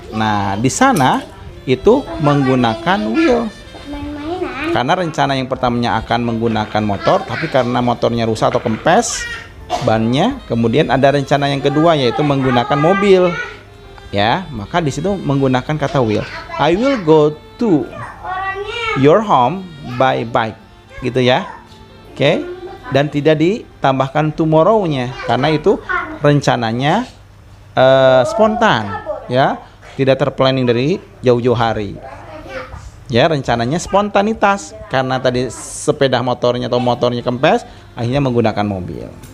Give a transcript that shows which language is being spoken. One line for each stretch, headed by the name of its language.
Indonesian: Nah, di sana itu menggunakan will. Karena rencana yang pertamanya akan menggunakan motor, tapi karena motornya rusak atau kempes bannya, kemudian ada rencana yang kedua yaitu menggunakan mobil. Ya, maka di situ menggunakan kata will.
English: I will go to your home by bike.
Indonesian: Gitu ya. Oke. Dan tidak ditambahkan tomorrow-nya karena itu rencananya spontan, ya. Tidak terplanning dari jauh-jauh hari. Ya, rencananya spontanitas karena tadi sepeda motornya atau motornya kempes, akhirnya menggunakan mobil.